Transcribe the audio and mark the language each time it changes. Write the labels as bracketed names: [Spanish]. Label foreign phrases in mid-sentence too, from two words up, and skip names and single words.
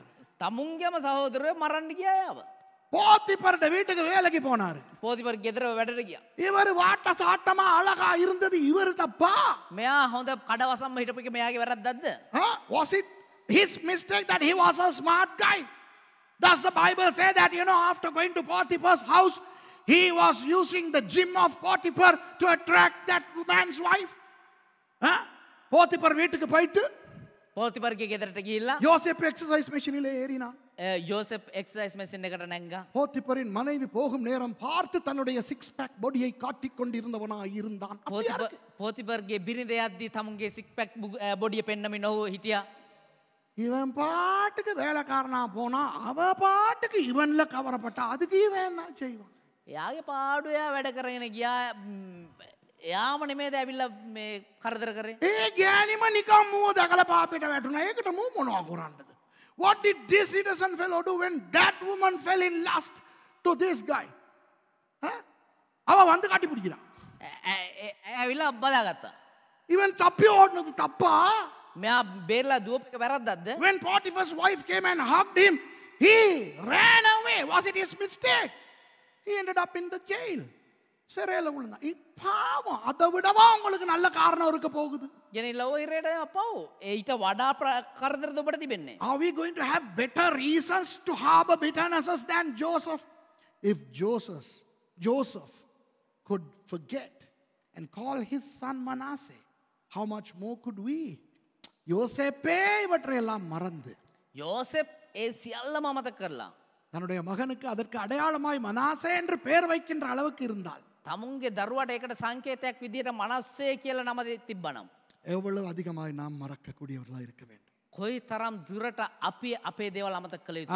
[Sinhala] තමුන්ගේම සහෝදරයෝ මරන්න ගියා යාව. [Tamil] போத்திபர்ட வீட்டுக்கு வேலைக்கு போனாரு. [Sinhala] පොතිපර් ගෙදර වැඩට ගියා. [Tamil] இவர் வாட்ட சாட்டமா அழகா இருந்தது இவர் தப்பா? [Sinhala] මෙයා හොඳ කඩවසම්ම හිටපු එක මෙයාගේ වැරද්දක්ද? [English] Was it his mistake that he was a smart guy? Does the Bible say that, after going to Potiphar's house, he was using the gym of Potiphar to attract that man's wife? [Tamil] போத்திபர் வீட்டுக்கு போயிட்டு [Sinhala] පොතිපර්ගේ ගෙදරට ගිහිල්ලා [Tamil] யோசேப்பு [English] exercise machine [Tamil] ஏறினான். [Sinhala] යෝසෙප් [English] exercise machine [Sinhala] එකට නැංගා. [Tamil] போத்திபரின் மனைவி போகும் நேரம் பார்த்து தன்னுடைய [English] six pack body [Tamil] காட்டிக் கொண்டிருந்தவனாய் இருந்தான். [Sinhala] පොතිපර්ගේ බිරිඳ යද්දී තමුන්ගේ [English] six pack body [Sinhala] පෙන්නමින් ඔහු හිටියා. [Tamil] இவன் பாட்டுக்கு வேலைக்காரனா போனா அவ பாட்டுக்கு இவன்ல கவரப்பட்டா அதுக்கு இவன் என்ன செய்வான்? [Sinhala] එයාගේ පාඩුව එයා වැඩ කරගෙන ගියා. එයාම නෙමේද ඇවිල්ලා මේ කරදර කරේ. ඒ ගෑනිම නිකම් මුව දැකලා පාපෙට වැටුණා. ඒකට මූ මොනවා කරන්නද? [English] What did this innocent fellow do when that woman fell in lust to this guy? [Tamil] அவ வந்து காட்டி பிடிக்கிறான். [Sinhala] ඇවිල්ලා බදාගත්තා. [Tamil] இவன் தப்பி ஓடுனது தப்பா? [Sinhala] මෙයා බේරලා දුවපු එක වැරද්දක්ද? [English] When Potiphar's wife came and hugged him, he ran away. Was it his mistake? He ended up in the jail. [Tamil] சிறையில் விழுந்தான். பாவம், அதை விடவா உங்களுக்கு நல்ல காரணம் இருக்க போகுது? [Sinhala] ගෙනිලා ඔය ඉරේට පව්. ඊට වඩා කරදරද ඔබට තිබෙන්නේ. [English] Are we going to have better reasons to harbor bitternesses than Joseph? If Joseph could forget and call his son Manasseh, how much more could we? [Tamil] யோசேப்பே இவற்றையெல்லாம் மறந்து [Sinhala] யோசேப் ඒ සියල්ලම අමතක කරලා [Tamil] தன்னுடைய மகனுக்கு அதற்கு அடையாளமாய் மனாசே என்று பெயர் வைக்கின்ற அளவுக்கு இருந்தால் [Sinhala] තමුන්ගේ දරුවට ඒකට සංකේතයක් විදියට මනස්සේ කියලා නම තිබ්බනම් [Tamil] எவ்வளவு அதிகமாய் நாம் மறக்கக்கூடியவர்களாக இருக்க வேண்டும். [Sinhala] කොයි තරම් දුරට අපි අපේ දේවල් අමතක කළ යුතුද?